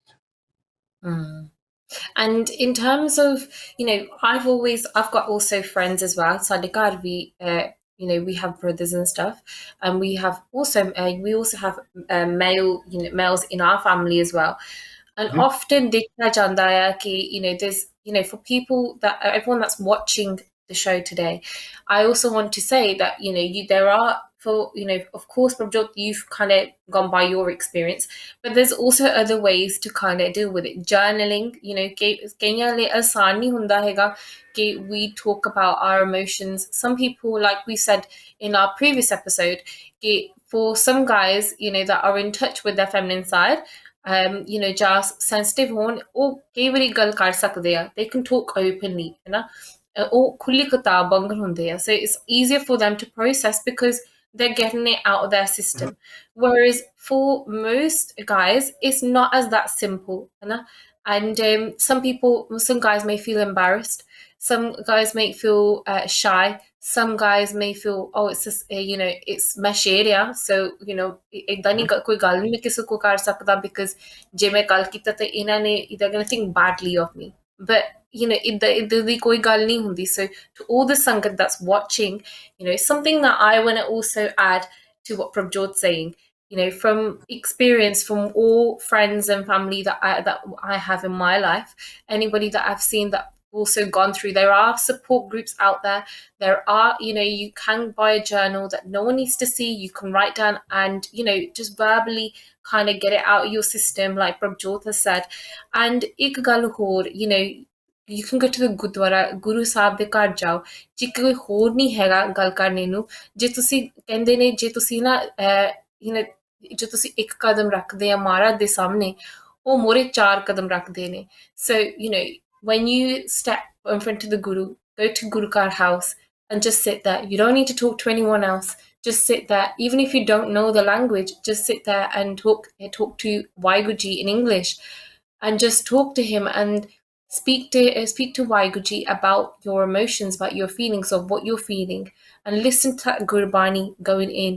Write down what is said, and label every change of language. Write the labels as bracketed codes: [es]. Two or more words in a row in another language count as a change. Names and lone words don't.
[en] mm. And in terms of, I've got also friends as well. So we have brothers and stuff, and we also have males in our family as well. And Mm-hmm. [hi] often देखा जाता है कि, [en] there's, for people that everyone that's watching the show today, I also want to say that, there are, for, of course, Prabjot, you've kind of gone by your experience, but there's also other ways to kind of deal with it. Journaling, [pa] ਕਈਆਂ ਲੇ ਆਸਾਨ ਨਹੀਂ ਹੁੰਦਾ ਹੈਗਾ ਕਿ [en] we talk about our emotions. Some people, like we said in our previous episode, for some guys, that are in touch with their feminine side, just sensitive [pa] ਹੋਣ ਉਹ ਕਈ ਵਾਰੀ ਗੱਲ ਕਰ ਸਕਦੇ ਆ, [en] they can talk openly, [pa] ਉਹ ਖੁੱਲੀ ਕਿਤਾਬ ਵਾਂਗਰ ਹੁੰਦੇ ਆ, [en] so it's easier for them to process because they're getting it out of their Mm-hmm. system. Whereas for most guys, it's not as that simple, and some guys may feel embarrassed, some guys may feel shy, some guys may feel, oh, it's just, it's mesh area, so [pa] ਏਦਾਂ ਨਹੀਂ ਕੋਈ ਗੱਲ ਨਹੀਂ ਮੈਂ ਕਿਸੇ ਕੋ ਕਰ ਸਕਦਾ [en] because [pa] ਜੇ ਮੈਂ ਗੱਲ ਕੀਤਾ ਤੇ ਇਹਨਾਂ ਨੇ [en] they're going to think badly of me. But [pa] ਏਦਾਂ ਦੀ ਕੋਈ ਗੱਲ ਨਹੀਂ ਹੁੰਦੀ. [en] So to all the sangat that's watching, something that I want to also add to what Prabjot's saying, from experience, from all friends and family that I have in my life, anybody that I've seen that also gone through, there are support groups out there. There are, you can buy a journal that no one needs to see. You can write down and, just verbally kind of get it out of your system, like Prabjot has said. [pa] And ਇੱਕ ਗੱਲ ਹੋਰ, [en] you can go to the Gurdwara, [pa] Guru Sahib ਦੇ ਘਰ ਜਾਓ, ਜੇ ਕੋਈ ਹੋਰ ਨਹੀਂ ਹੈਗਾ ਗੱਲ ਕਰਨੇ ਨੂੰ, ਜੇ ਤੁਸੀਂ ਕਹਿੰਦੇ ਨੇ, ਜੇ ਤੁਸੀਂ ਨਾ ਜੇ ਤੁਸੀਂ ਇੱਕ ਕਦਮ ਰੱਖਦੇ ਆ ਮਹਾਰਾਜ ਦੇ ਸਾਹਮਣੇ, ਉਹ ਮੋਰੇ ਚਾਰ ਕਦਮ ਰੱਖਦੇ ਨੇ. [en] So, when you step in front of the Guru, go to Guru Kar house and just sit there. You don't need to talk to anyone else. Just sit there. Even if you don't know the language, just sit there and talk to Waiguji in English, and just talk to him and speak to Waiguji about your emotions, about your feelings of what you're feeling, and listen to that Gurbani going in.